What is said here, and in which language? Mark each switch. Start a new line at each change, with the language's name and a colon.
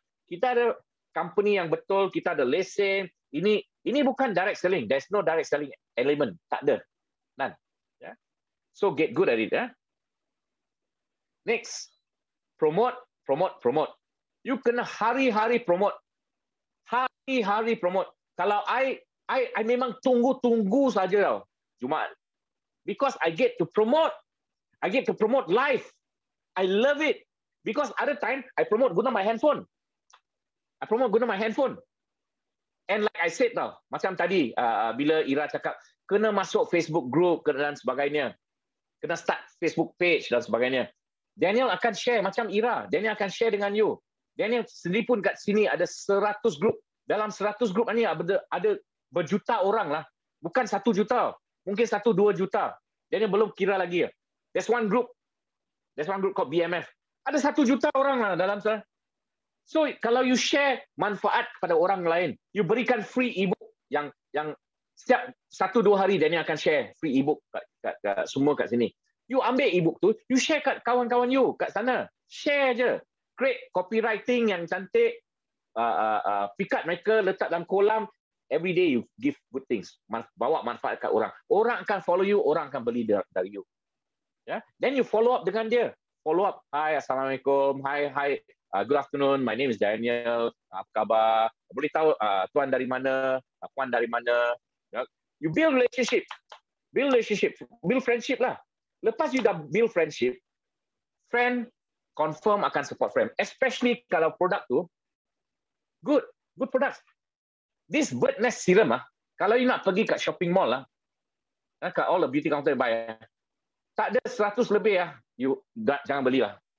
Malay: Kita ada company yang betul, kita ada lesen. Ini bukan direct selling.
English: There's no direct selling element.
Malay: Tak ada.
English: None. Yeah. So get good at it. Yeah.
Malay: Next, promote. You kena hari-hari promote. Hari-hari promote. Kalau I memang tunggu saja tau Jumaat.
English: Because I get to promote live. I love it. Because other time, I promote guna my handphone. And like I said
Malay: tau, macam tadi, bila Ira cakap, kena masuk Facebook group dan sebagainya. Kena start Facebook page dan sebagainya. Daniel akan share macam Ira. Daniel akan share dengan you. Daniel sendiri pun kat sini ada 100 grup. Dalam 100 grup ni ada berjuta orang lah. Bukan 1 juta. Mungkin 1-2 juta. Daniel belum kira lagi.
English: There's one group called BMF.
Malay: Ada 1 juta orang lah dalam sana. So kalau you share manfaat kepada orang lain, you berikan free ebook yang setiap 1-2 hari Daniel akan share free ebook kat semua kat sini. You ambil ebook tu, you share kat kawan-kawan you kat sana. Share je. Create copywriting yang cantik. Pikat mereka, letak dalam kolam.
English: Every day you give good things.
Malay: Bawa manfaat kat orang. Orang akan follow you, orang akan beli dari you. Yeah? Then you follow up dengan dia.
English: Follow up. Hi, Assalamualaikum. Hi. Good afternoon. My name is Daniel.
Malay: Apa khabar? Boleh tahu tuan dari mana? Puan dari mana? Yeah?
English: You build relationship.
Malay: Build friendship lah. Lepas you dah build friendship, friend confirm akan support friend. Especially kalau produk tu good products. This bird nest serum kalau you nak pergi kat shopping mall kat all the beauty counter buy tak ada 100 lebih you jangan belilah.